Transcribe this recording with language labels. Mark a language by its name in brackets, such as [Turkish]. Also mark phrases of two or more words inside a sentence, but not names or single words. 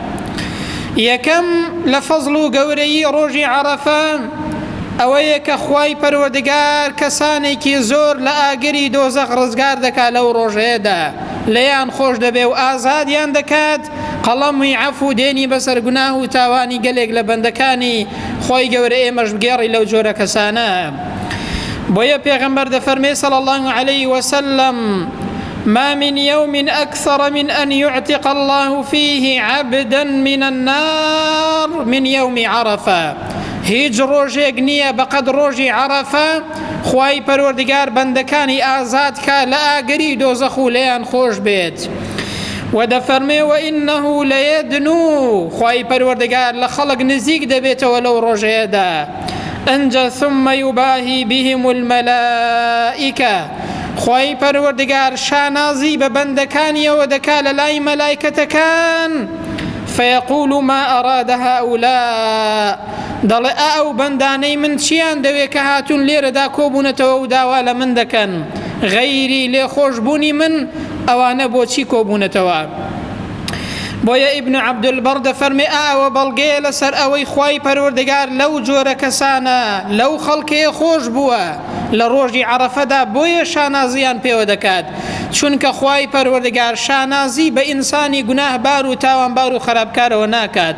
[Central Kurdish] یەکەم لە فەزڵ و گەورەیی ڕۆژی عەرەفە ئەوەیە کە خوای پەروەردگار کەسانێکی زۆر لە ئاگری دۆزەخ ڕزگار دەکات لەو ڕۆژەیەدا، لێیان خۆش دەبێ و ئازادیان دەکات، قەڵەمی عەفو دێنی بەسەر گوناه و تاوانی گەلێک لە بەندەکانی خۆی گەورە ئێمەش بگێڕی لەو جۆرە کەسانە. بۆیە پێغەمبەر دەفەرمێ [Arabic] صلی الله عليه وسلم: ما من يوم أكثر من أن يعتق الله فيه عبدا من النار من يوم عرفة. [Central Kurdish] هیچ ڕۆژێک نییە بەقەد ڕۆژی عەرەفە خوای پەروەردگار بەندەکانی ئازاد کا لە ئاگری دۆزەخ و لێیان خۆش بێت. و دەفەرمێ: [Arabic] وإنه ليدنو، [Central Kurdish] خوای پەروەردگار لە خەڵک نزیک دەبێتەوە لەو ڕۆژەیەدا. [Arabic] ئەنجا ثم يباهي بهم الملائكة، [Central Kurdish] خوای پەروەردگار شانازی بە بەندەکانیەوە دەکا لە لای مەلایکەتەکان، [Arabic] فيقول ما أراد هؤلاء، [Central Kurdish] دەڵێ ئەو بەندانەی من چیان دەوێ کە هاتوون لێرەدا کۆبوونەتەوە و داوا لە من دەکەن، غەیری لێخۆشبوونی من ئەوانە بۆچی کۆبوونەتەوە. بۆیە ئیبن عەبدولبەر دەفەرمێ ئەوە بەڵگەیە لەسەر ئەوەی خوای پەروەردگار لەو جۆرە کەسانە لەو خەڵکەیە خۆش بووە لە ڕۆژی عەرەفەدا، بۆیە شانازیان پێوە دەکات، چونکە خوای پەروەردگار شانازی بە ئینسانی گوناهبار و تاوانبار و خراپکارەوە ناکات.